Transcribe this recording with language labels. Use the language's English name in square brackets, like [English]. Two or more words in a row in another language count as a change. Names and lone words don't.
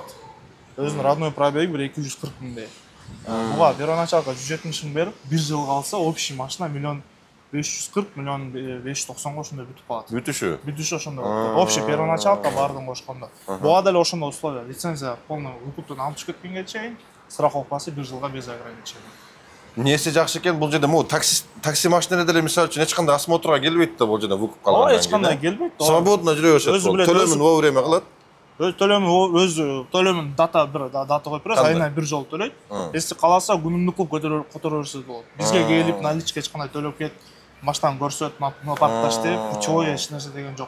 [Kyrgyz] Өзүнүн [Russian] родной пробеги [Kyrgyz] бир 240 000. Буга первоначалка 170 000 берип, 1 жыл калса общий машина 1 540 000 590 ошондой бүтүп калат. Бүтүшү ошондой болот. [Russian] Общий первоначалка [Kyrgyz] бардын кошкондо. Буга деле ошондой условия. Лицензия полный выкуптан алып кеткенге чейин страховкасы 1 жылга [Russian] без ограничений. [Kazakh] Несі жақсы екен бұл жерде [Kyrgyz] такси машиналарда деле мисалы үчүн эч кандай осмотрга келбейт да [Kazakh] бұл жерде [Kyrgyz] выкуп калгандан кийин. Эч кандай келбейт. Свободно жүрө беришет. Төлөмүн вовремя кылат. Төлөмүн дата коюп беребиз, айына 1 жолу төлөйт. Если кааласа күнүмдүк кылып которо берсе болот. Бизге келип наличка эч кандай төлөп кет, машинаны көрсөт, паркташ деп, путевой эч нерсе деген жок.